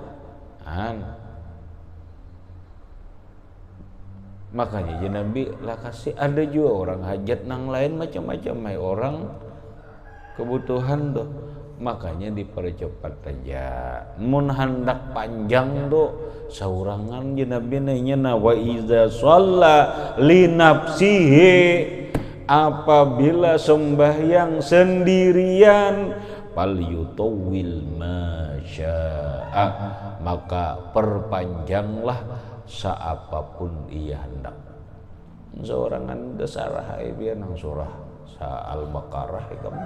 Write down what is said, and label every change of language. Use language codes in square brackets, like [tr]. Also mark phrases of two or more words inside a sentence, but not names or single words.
[bjn] Makanya ya Nabi lah kasih ada juga orang hajat nang lain macam-macam mai orang kebutuhan tuh. Makanya dipercepat aja. Mun hendak panjang tuh saurangan je Nabi nanya [ar] وإذا صلى لنفسه [bjn] apabila sembahyang sendirian [ar] فليطول ما شاء [bjn] maka perpanjanglah seapapun ia hendak. Saurangan dasarah biar nang surah Al-Baqarah kamu.